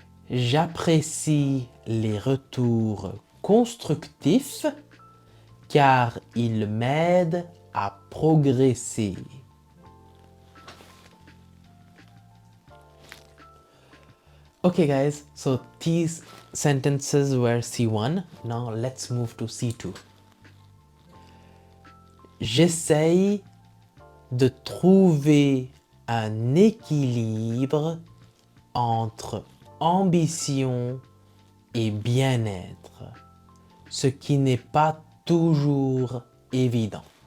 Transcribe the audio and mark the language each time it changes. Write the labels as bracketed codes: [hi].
[fr] J'apprécie les retours constructifs car ils m'aident à progresser. [en] Okay guys, so these sentences were C1. Now let's move to C2. [fr] J'essaye de trouver un équilibre entre ambition et bien-être, ce qui n'est pas toujours évident.